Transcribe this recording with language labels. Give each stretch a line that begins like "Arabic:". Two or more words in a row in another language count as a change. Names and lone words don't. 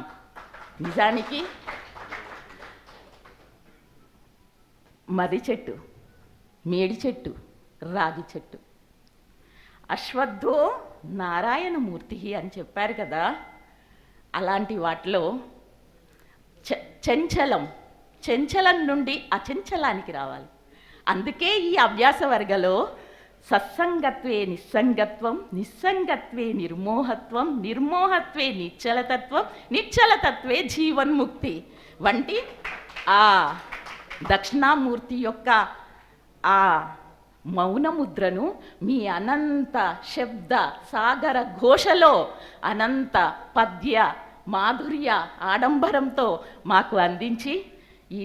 Telugu: నిజానికి మర్రి చెట్టు, మేడి చెట్టు, రాగి చెట్టు, అశ్వత్థో నారాయణమూర్తి అని చెప్పారు కదా. అలాంటి వాటిలో చంచలం నుండి అచంచలానికి రావాలి. అందుకే ఈ అభ్యాస వర్గలో
Sanskrit: सत्सङ्गत्वे निस्सङ्गत्वं निस्सङ्गत्वे निर्मोहत्वं निर्मोहत्वे निश्चलतत्त्वं निश्चलतत्त्वे जीवन्मुक्ति
Telugu: వంటి ఆ దక్షిణామూర్తి యొక్క ఆ మౌనముద్రను మీ అనంత శబ్ద సాగర ఘోషలో, అనంత పద్య మాధుర్య ఆడంబరంతో మాకు అందించి ఈ